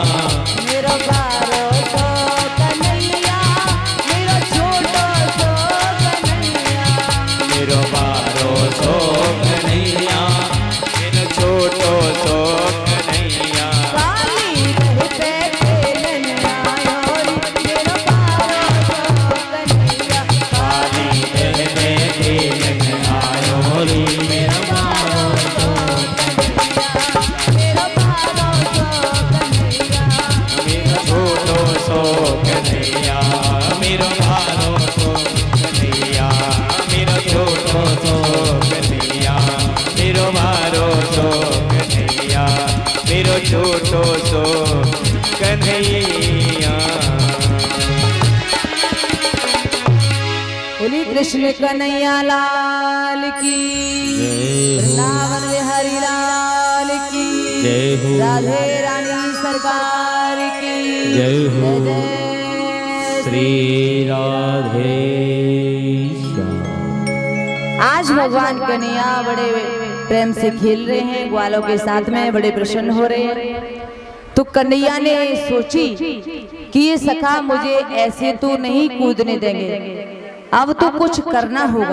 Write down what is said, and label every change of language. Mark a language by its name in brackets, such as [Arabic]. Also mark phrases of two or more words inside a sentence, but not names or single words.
[Braj] मेरो बारो तो कन्हैया, मेरो छोटो सो कन्हैया। मेरो बारो सो कन्हैया, मेरो छोटो सो कन्हैया। काली दल पे खेलने आयो रे मेरो बारो तो कन्हैया। काली दल पे खेलने आयो रे मेरो बारो तो मेरो बारो तो कन्हैया। मेरो छोटो सो कन्हैया, मेरो बारो सो कन्हैया, मेरो छोटो सो कन्हैया, मेरो बारो सो कन्हैया, मेरो छोटो सो कन्हैया। [Hindi] बोली कृष्ण कन्हैया लाल की, वृंदावन बिहारी लाल की, जय हो। राधे रानी सरकार की जय हो। जय श्री राधे श्याम। आज भगवान कन्हैया बड़े प्रेम से खेल रहे हैं, ग्वालों के साथ में बड़े प्रसन्न हो रहे हैं। तो कन्हैया ने सोची कि ये सखा मुझे ऐसे तो नहीं कूदने देंगे, अब तो कुछ करना होगा।